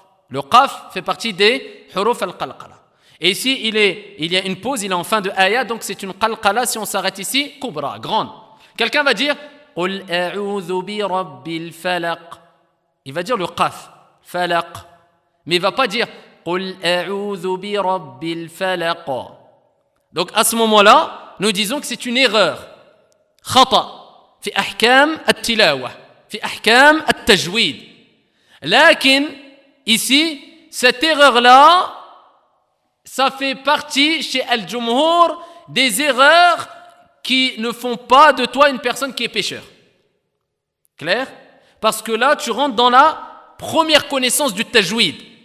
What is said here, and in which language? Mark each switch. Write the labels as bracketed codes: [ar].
[fr] Le qaf fait partie des [ar] huruf al-qalqala. [fr] Et ici, il y a une pause, il est en fin de ayah, donc c'est une qalqala, si on s'arrête ici, kubra, grande. Quelqu'un va dire, [ar] قل أعوذ برب الفلق. [fr] Il va dire le qaf, falaq. Mais il ne va pas dire [ar] قل أعوذ برب الفلق. [fr] Donc à ce moment-là, nous disons que c'est une erreur. [ar] خطأ في أحكام التلاوة في أحكام التجويد. لكن [fr] ici, cette erreur-là, ça fait partie chez Al-Jumhur des erreurs qui ne font pas de toi une personne qui est pécheur. Clair? Parce que là, tu rentres dans la première connaissance du tajwid.